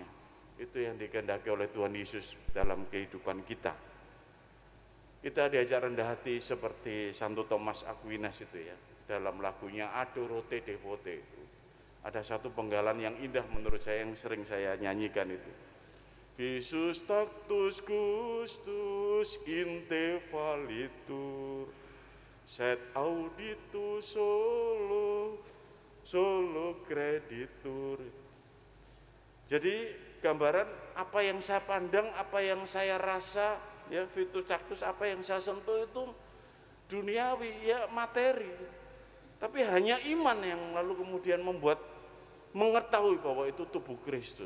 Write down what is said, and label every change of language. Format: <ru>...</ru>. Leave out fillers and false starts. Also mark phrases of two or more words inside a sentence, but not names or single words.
<id>Itu yang dikehendaki oleh Tuhan Yesus dalam kehidupan kita. Kita diajak rendah hati seperti Santo Thomas Aquinas itu ya, dalam lagunya Adoro Te Devote itu. Ada satu penggalan yang indah menurut saya yang sering saya nyanyikan itu.</id> <la>Visus tactus gustus in te valitur, sed auditus solo creditur.</la> <id>Jadi gambaran apa yang saya pandang, apa yang saya rasa, ya</id> <la>vitus tactus,</la> <id>apa yang saya sentuh itu duniawi, ya materi. Tapi hanya iman yang lalu kemudian membuat mengetahui bahwa itu tubuh Kristus.</id>